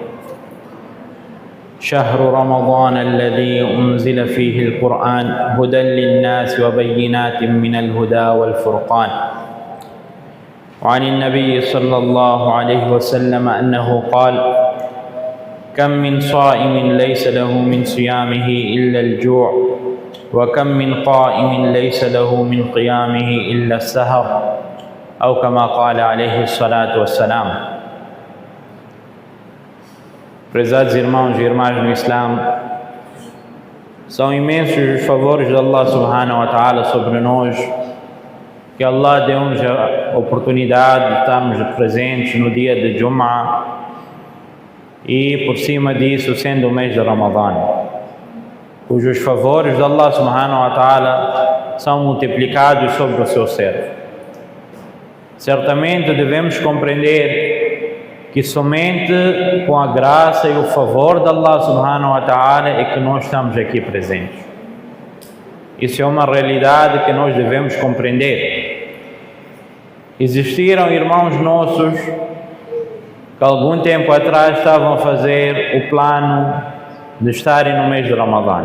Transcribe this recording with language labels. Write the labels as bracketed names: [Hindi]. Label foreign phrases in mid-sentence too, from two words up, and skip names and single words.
[Arabic] شهر رمضان الذي أنزل فيه القرآن هدى للناس وبينات من الهدى والفرقان وعن النبي صلى الله عليه وسلم أنه قال كم من صائم ليس له من صيامه إلا الجوع وكم من قائم ليس له من قيامه إلا السهر أو كما قال عليه الصلاة والسلام. [Portuguese] Prezados irmãos e irmãs no Islã, são imensos os favores de Allah [Arabic] سبحانه وتعالى [Portuguese] sobre nós, que Allah deu-nos a oportunidade de estarmos presentes no dia de Jum'ah e por cima disso sendo o mês de Ramadã, cujos favores de Allah [Arabic] سبحانه وتعالى [Portuguese] são multiplicados sobre o seu servo. Certamente devemos compreender que somente com a graça e o favor de Allah [Arabic] سبحانه وتعالى [Portuguese] é que nós estamos aqui presentes. Isso é uma realidade que nós devemos compreender. Existiram irmãos nossos que algum tempo atrás estavam a fazer o plano de estarem no mês de Ramadã.